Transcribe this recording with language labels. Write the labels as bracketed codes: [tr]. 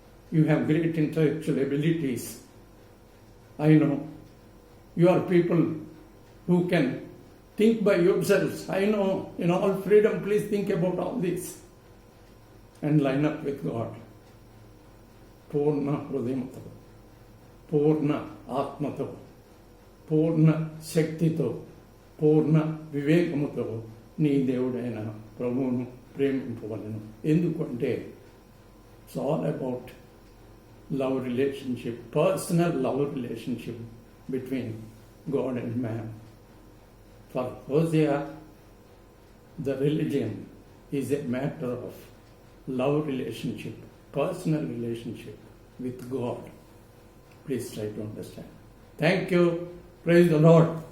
[en] You have great intellectual abilities. I know. You are people who can think by yourselves. I know. In all freedom, please think about all this and line up with God. [te] పూర్ణ హృదయంతో, పూర్ణ ఆత్మతో, పూర్ణ శక్తితో, పూర్ణ వివేకముతో నీ దేవుడైన ప్రభువును ప్రేమింపవలను. ఎందుకంటే [en] It's all about love relationship, personal love relationship between God and man. For Hosea, the religion is a matter of love relationship, personal relationship with God. Please try to understand. Thank you. Praise the Lord.